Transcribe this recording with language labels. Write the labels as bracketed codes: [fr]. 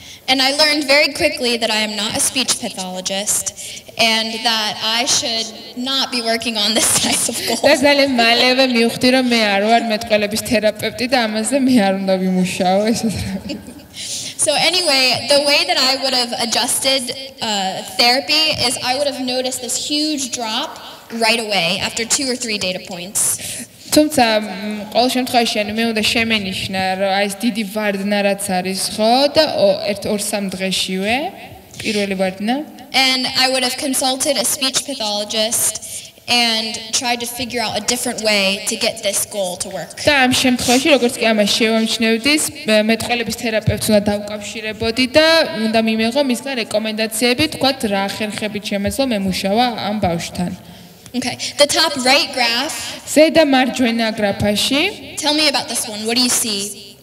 [en] And I learned very quickly that I am not a speech pathologist and that I should not be working on this type of goal. [ka] და ძალიან მალევე მივხვდი რომ მე არ ვარ მეტყველების თერაპევტი და ამაზე მე არ უნდა ვიმუშაო ესეთ რა. [en] So anyway, the way that I would have adjusted therapy is I would have noticed this huge drop right away after 2 or 3 data points. [ka] თუმცა ყოველ შემთხვევაში მე უნდა შემენიშნა რომ აი ეს დიდი ვარდნა რაც არის ხო და 1-2 დღეშივე პირველი ვარდნა. [en] And I would have consulted a speech pathologist and tried to figure out a different way to get this goal to work. [ka] და ამ შემთხვევაში როგორც კი ამას შევამჩნევდის მეტყველების თერაპევტს უნდა დავკავშირებოდი და უნდა მიმეღო მისგან რეკომენდაციები თქვათ რა ხერხებით შემეძლო მემუშავა ამ ბავშვთან. [en] Okay, the top right graph. [ka] ზედა მარჯვენა გრაფაში. [en] Tell me about this one. What do you see?